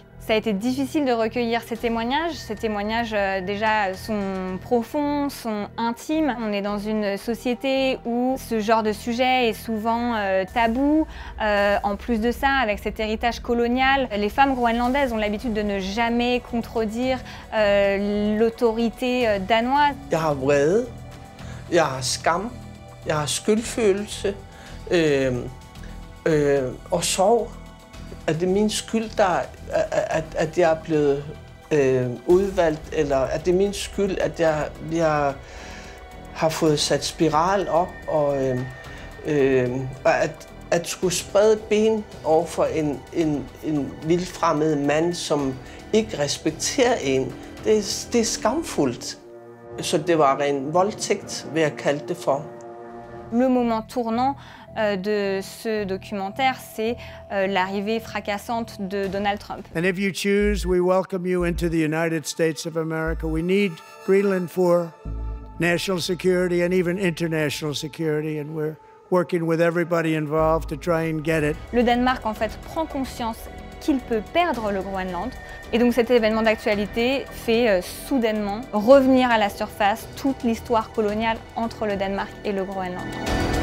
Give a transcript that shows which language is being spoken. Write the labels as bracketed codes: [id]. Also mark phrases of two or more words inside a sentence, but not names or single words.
[fr] Ça a été difficile de recueillir ces témoignages. Ces témoignages déjà sont profonds, sont intimes. On est dans une société où ce genre de sujet est souvent tabou. En plus de ça, avec cet héritage colonial, les femmes groenlandaises ont l'habitude de ne jamais contredire l'autorité danoise. [da] Jeg har vrede, jeg har skam, jeg har skyldfølelse og sorg. Er det min skyld, at jeg er blevet udvalgt, eller er det min skyld, at jeg har fået sat spiral op, og at skulle sprede ben over for en vildfremmed mand, som ikke respekterer en, det er skamfuldt. Så det var en voldtægt, vil jeg kalde det for. [fr] Le moment tournant de ce documentaire, c'est l'arrivée fracassante de Donald Trump. [en] And if you choose, we welcome you into the United States of America. We need Greenland for national security and even international security, and we're working with everybody involved to try and get it. [fr] Le Danemark, en fait, prend conscience qu'il peut perdre le Groenland. Et donc cet événement d'actualité fait soudainement revenir à la surface toute l'histoire coloniale entre le Danemark et le Groenland.